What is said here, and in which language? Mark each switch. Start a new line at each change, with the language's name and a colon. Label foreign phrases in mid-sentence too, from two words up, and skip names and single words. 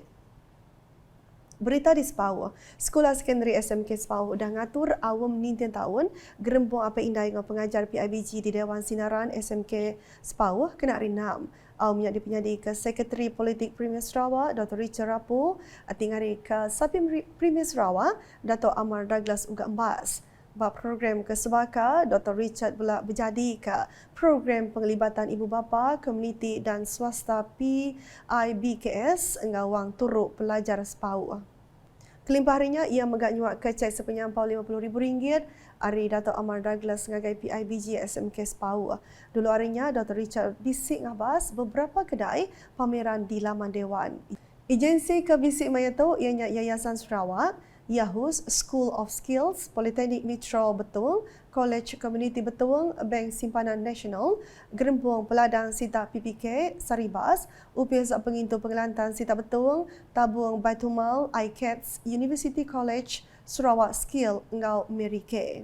Iban: Berita di Sepau, Sekolah Sekondari SMK Sepau dah ngatur awam 19 tahun gerembung apa indai dengan pengajar PIBG di Dewan Sinaran SMK Sepau kena rinam. Awam yang dipenyadi ke Sekretari Politik Premier Sarawak, Dr. Richard Rapu, tingari ke Sapim Premier Sarawak, Datuk Amar Douglas Uga Embas. Bab program kesebaka, Dr. Richard pula berjadi ke program penglibatan ibu bapa, komuniti dan swasta PIBKS engawang turut pelajar Sepau. Kelimpah harinya ia megak nyuak kecek sepenyampau RM50,000 hari Datuk Amar Douglas ngagai PIBG SMK Sepau. Dulu harinya Dr. Richard bisik ngabas beberapa kedai pameran di laman Dewan. Agensi ke bisik maya tu ianya Yayasan Sarawak, Yahus, School of Skills, Politeknik Metro Betung, College Community Betung, Bank Simpanan Nasional, Gerempung Peladang Sita PPK, Saribas, UPS Pengintu Pengelantan Sita Betung, Tabung Baitumal, ICATS, University College, Sarawak Skill, Ngau Mary K.